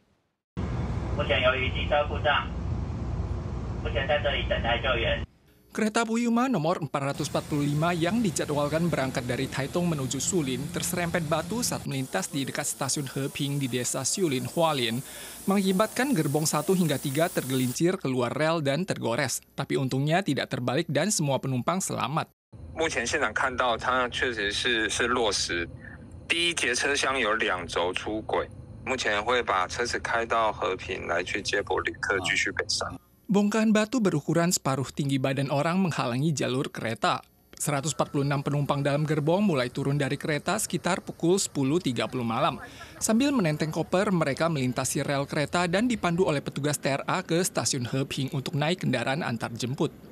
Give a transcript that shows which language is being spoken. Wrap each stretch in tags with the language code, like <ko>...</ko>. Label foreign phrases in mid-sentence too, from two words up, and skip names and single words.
<id>Kereta Puyuma nomor 445 yang dijadwalkan berangkat dari Taitung menuju Shulin terserempet batu saat melintas di dekat stasiun Heping di desa Shulin, Hualien, mengakibatkan gerbong 1 hingga 3 tergelincir keluar rel dan tergores. Tapi untungnya tidak terbalik dan semua penumpang selamat.</id> <zh>目前现场看到，它确实是落实。第一节车厢有2轴出轨，目前会把车子开到和平来去接驳旅客继续北上。</zh> <id>Bongkahan batu berukuran separuh tinggi badan orang menghalangi jalur kereta. 146 penumpang dalam gerbong mulai turun dari kereta sekitar pukul 10.30 malam. Sambil menenteng koper, mereka melintasi rel kereta dan dipandu oleh petugas TRA ke stasiun Heping untuk naik kendaraan antar jemput.</id>